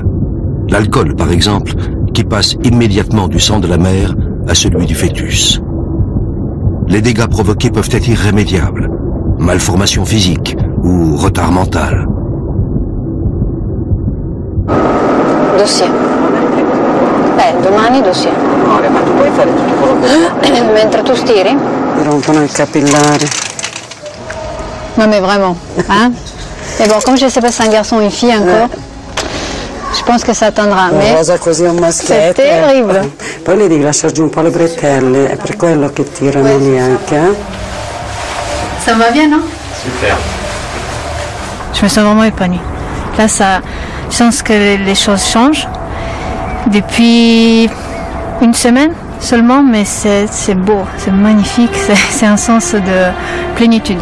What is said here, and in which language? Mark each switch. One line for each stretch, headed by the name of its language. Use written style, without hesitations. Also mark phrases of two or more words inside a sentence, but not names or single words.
French: L'alcool, par exemple, qui passe immédiatement du sang de la mère à celui du fœtus. Les dégâts provoqués peuvent être irrémédiables, malformation physique ou retard mental. Dossier.
Italian: Domani dossier. Ma tu puoi fare tutto quello che Mentre tu stiri? mi rompono il capillare.
French: Non mais vraiment, hein? Mais bon, comme je sais pas si c'est un garçon ou une fille encore, je pense que ça attendra.
Italian: Una
French: Mais
Italian: cosa così a un
French: c'est
Italian: maschietto.
French: terrible.
Italian: Poi le devi lasciare giù un po' le bretelle, è per quello che tirano lì anche.
French: Ça me va bien, non? Super. Je me sens vraiment épanouie. Là, ça, je sens que les choses changent depuis une semaine seulement, mais c'est beau, c'est magnifique, c'est un sens de plénitude.